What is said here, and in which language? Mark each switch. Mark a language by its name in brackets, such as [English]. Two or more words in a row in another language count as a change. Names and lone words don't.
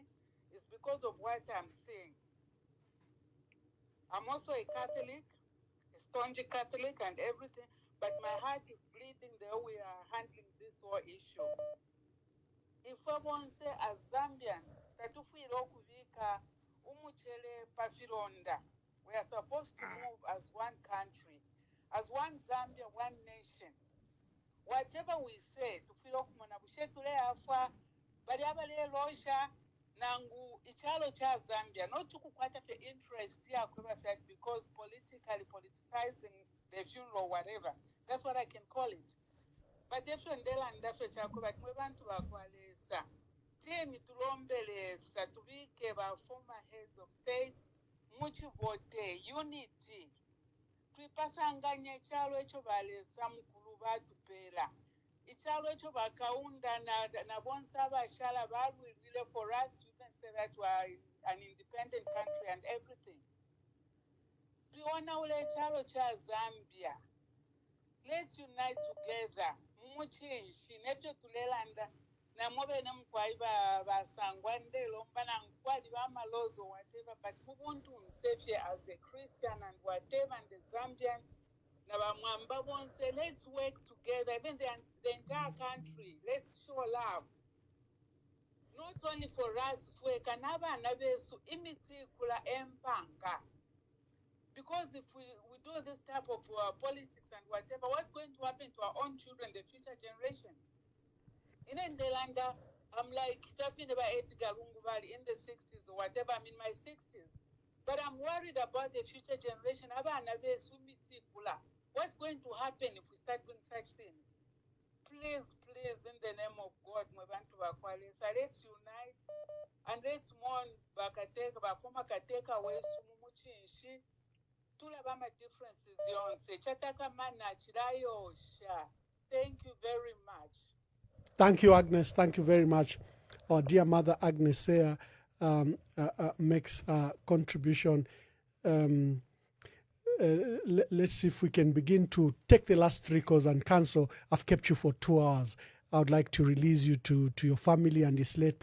[English] It's because of what I'm seeing. I'm also a Catholic, a staunch Catholic and everything, but my heart is bleeding the way we are handling this whole issue. If I want to say as Zambians, that if we [Bemba] lokuvika umuchele pafironda, [English] we are supposed to move as one country, as one Zambia, one nation. Whatever we say, [Bemba] tufilo kumona bushetule afa, bali abale losha, nangu ichalo cha Zambia, [English] not to kukwata for interest here because politically politicizing the funeral or whatever. That's what I can call it. But different and different but we want to akwalesa. [Bemba] Tieni tulombelesa tubike ba [English] former heads of state, [Bemba] muchi vote, unity. Twipasanganya ichalo echo balesa mukulu batupela. Ichalo echo bakaunda na bonsa bashala [English] really for us to even say that we are an independent country and everything. [Bemba] Tuona ule ichalo cha Zambia. [English] Let's unite together. [Bemba] Muchinshi netyo tulelanda na mobe na mkwai ba sangwande lomba na mkwali ba malozo whatever, but ubuntu msefe [English] as a Christian and whatever, and the Zambian [Bemba] na ba mwamba bonse, [English] let's work together, even the entire country. Let's show love, not only for us [Bemba] fweka naba nabesu imiti kula empanga. [English] Because if we do this type of politics and whatever, what's going to happen to our own children, the future generation? In Ndelanda, I'm like talking about Edgar Lungu in the 60s or whatever. I'm in my 60s. But I'm worried about the future generation. What's going to happen if we start doing such things? Please, please, in the name of God, let's unite and let's mourn former [Bemba] Kateka Wesu Mumuchinshi. Tulabama differences yonse. Chataka mana chirayo sha. [English] Thank you very much. Thank you, Agnes. Thank you very much. Our dear mother Agnes Seya makes a contribution. Let's see if we can begin to take the last 3 calls. And Counsel, I've kept you for 2 hours. I would like to release you to your family, and it's late.